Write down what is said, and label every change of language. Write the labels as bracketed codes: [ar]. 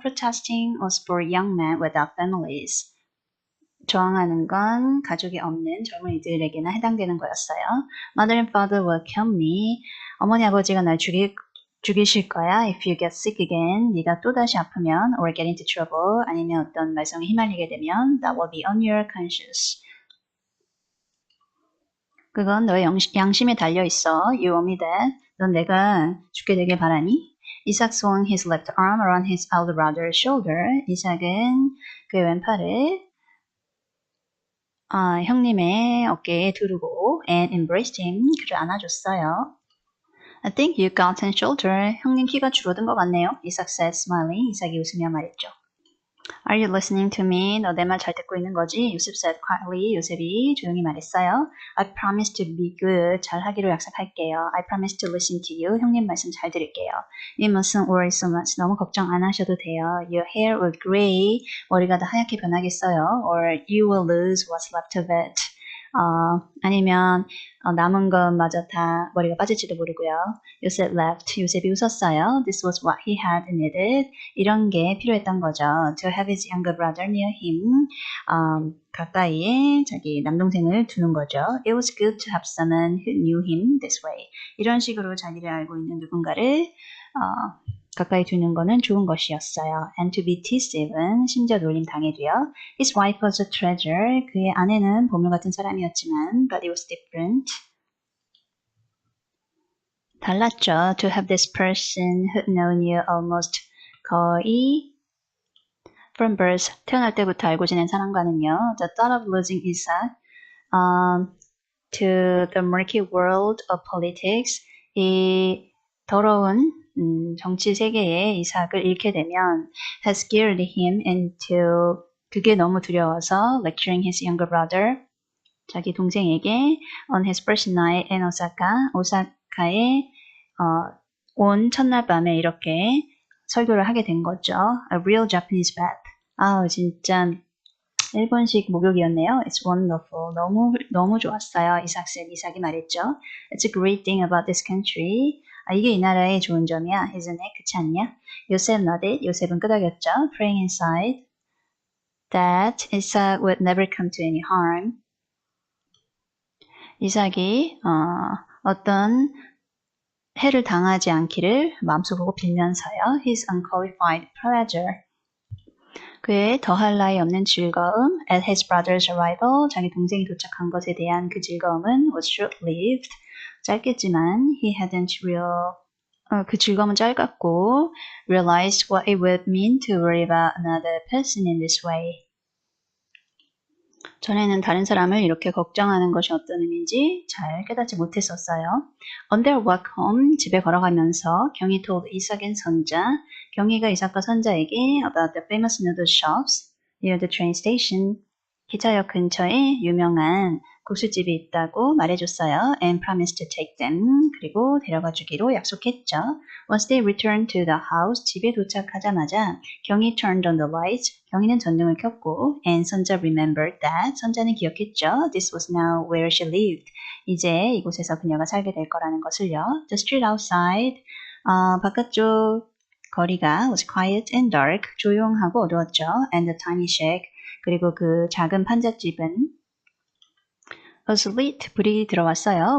[en] Protesting was for young men without families, [ko] 저항하는 건 가족이 없는 젊은이들에게나 해당되는 거였어요. [en] Mother and father will kill me. [ko] 어머니 아버지가 날 죽이실 거야. [en] If you get sick again, [ko] 네가 또다시 아프면 [en] or get into trouble, [ko] 아니면 어떤 말썽에 휘말리게 되면 [en] that will be on your conscience. [ko] 그건 너의 양심에 달려 있어. [en] You owe me that. [ko] 넌 내가 죽게 되길 바라니? [en] 이삭 swung his left arm around his elder brother's shoulder. [ko] 이삭은 그의 왼팔을 형님의 어깨에 두르고 [en] and embraced him. [ko] 그를 안아줬어요. [en] I think you got an shoulder. [ko] 형님 키가 줄어든 것 같네요. [en] 이삭 said, smiling. [ko] 이삭이 웃으며 말했죠. [en] Are you listening to me? [ko] 너 내 말 잘 듣고 있는 거지? [en] 요셉 said quietly. [ko] 요셉이 조용히 말했어요. [en] I promise to be good. [ko] 잘하기로 약속할게요. [en] I promise to listen to you. [ko] 형님 말씀 잘 들을게요. [en] You mustn't worry so much. [ko] 너무 걱정 안 하셔도 돼요. [en] Your hair will gray. [ko] 머리가 다 하얗게 변하겠어요. [en] Or you will lose what's left of it. [ko] 아니면 남은 것마저 다 머리가 빠질지도 모르고요. 요셉 [en] laughed. [ko] 요셉이 웃었어요. [en] This was what he had needed. [ko] 이런 게 필요했던 거죠. [en] To have his younger brother near him. [ko] 가까이에 자기 남동생을 두는 거죠. [en] It was good to have someone who knew him this way. [ko] 이런 식으로 자기를 알고 있는 누군가를 가까이 두는 거는 좋은 것이었어요. [en] And to be teased even, [ko] 심지어 놀림 당해도요. [en] His wife was a treasure. [ko] 그의 아내는 보물 같은 사람이었지만, [en] but it was different. [ko] 달랐죠. [en] To have this person who'd known you almost [ko] 거의 [en] from birth, [ko] 태어날 때부터 알고 지낸 사람과는요. [en] The thought of losing Isaac to the murky world of politics, [ko] 이 더러운 정치 세계에 이삭을 잃게 되면 [en] has scared him into [ko] 그게 너무 두려워서 [en] lecturing his younger brother [ko] 자기 동생에게 [en] on his first night in Osaka [ko] 오사카에 온 첫날 밤에 이렇게 설교를 하게 된 거죠. [en] A real Japanese bath. [ko] 진짜 일본식 목욕이었네요. [en] It's wonderful. [ko] 너무 좋았어요. 이삭이 말했죠. [en] It's a great thing about this country. [ko] 이게 이 나라의 좋은 점이야. [en] Isn't it? [ko] 그렇지 않냐? 요셉 [en] nodded. [ko] 요셉은 끄덕였죠. [en] Praying inside that Isaac would never come to any harm. [ko] 이삭이 어떤 해를 당하지 않기를 마음속으로 빌면서요. [en] His unqualified pleasure. [ko] 그의 더할 나위 없는 즐거움 [en] at his brother's arrival, [ko] 자기 동생이 도착한 것에 대한 그 즐거움은 [en] was short-lived, [ko] 짧겠지만 [en] he hadn't [ko] 그 즐거움은 짧았고 [en] realized what it would mean to worry about another person in this way. [ko] 전에는 다른 사람을 이렇게 걱정하는 것이 어떤 의미인지 잘 깨닫지 못했었어요. [en] On their walk home, [ko] 집에 걸어가면서 [en] 경이 told 이삭의 선자, [ko] 경이가 이삭과 선자에게 [en] about the famous noodle shops near the train station, [ko] 기차역 근처에 유명한 국수집이 있다고 말해줬어요. [en] And promised to take them. [ko] 그리고 데려가 주기로 약속했죠. [en] Once they returned to the house, [ko] 집에 도착하자마자 [en] 경이 turned on the lights. [ko] 경이는 전등을 켰고 [en] and 선자 remembered that. [ko] 선자는 기억했죠. [en] This was now where she lived. [ko] 이제 이곳에서 그녀가 살게 될 거라는 것을요. [en] The street outside. [ko] 바깥쪽 거리가 [en] was quiet and dark. [ko] 조용하고 어두웠죠. [en] And the tiny shack. [ko] 그리고 그 작은 판잣집은 [en] was lit, [ko] 불이 들어왔어요.